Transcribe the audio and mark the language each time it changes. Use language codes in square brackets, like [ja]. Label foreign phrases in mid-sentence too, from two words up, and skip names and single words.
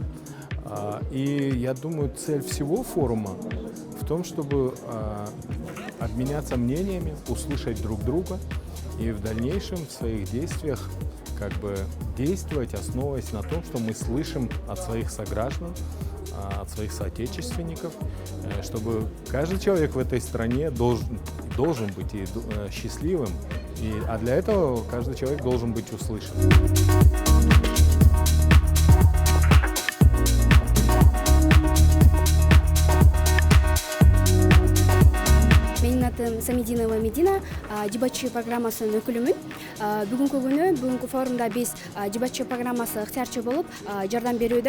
[ru] И я думаю, цель всего форума в том, чтобы обменяться мнениями, услышать друг друга и в дальнейшем в своих действиях как бы действовать, основываясь на том, что мы слышим от своих сограждан, от своих соотечественников, чтобы каждый человек в этой стране должен быть и счастливым, а для этого каждый человек должен быть услышан. [ky] Менин атым Самидинова Медина, дебатчы программасынын өкүлүмүн. Бүгүнкү форумда биз дебатчы программасы ыктыярчы болуп жардам берүүдө.